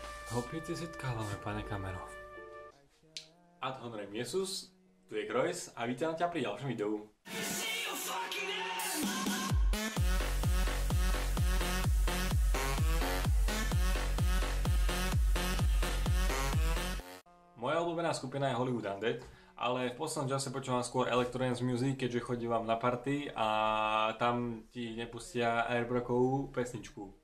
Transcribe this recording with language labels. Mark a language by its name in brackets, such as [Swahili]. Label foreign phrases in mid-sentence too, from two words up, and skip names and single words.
[Slovak] Opět si setkávame, pane kamero. [Latin] Ad honorem Jesus, [Slovak] tu je Grojs a vítam ťa pri ďalšom videu. Moja obľúbená skupina je Hollywood Undead, ale v poslednom čase počúvam skôr [English] Electro Dance Music, [Slovak] keďže chodívam na party a tam ti nepustia airbrokovú pesničku.